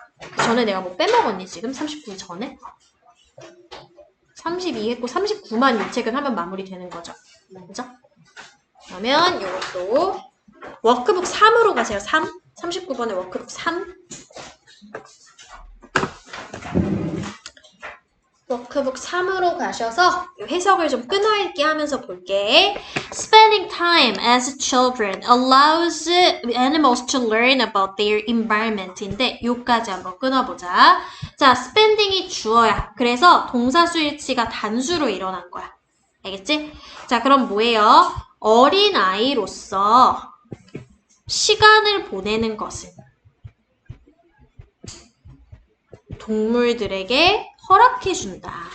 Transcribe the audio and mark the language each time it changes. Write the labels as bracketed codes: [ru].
[ko] 그 전에 내가 뭐 빼먹었니 지금? 39 전에? 32 했고 39만 이 책은 하면 마무리되는 거죠. 그죠? 그러면 이것도 워크북 3으로 가세요. 3. 39번에 워크북 3. 워크북 3으로 가셔서 해석을 좀 끊어읽기 하면서 볼게. [en] Spending time as children allows animals to learn about their environment인데 [ko] 요까지 한번 끊어보자. 자, spending이 주어야. 그래서 동사 수일치가 단수로 일어난 거야. 알겠지? 자, 그럼 뭐예요? 어린 아이로서 시간을 보내는 것은 동물들에게 허락해준다.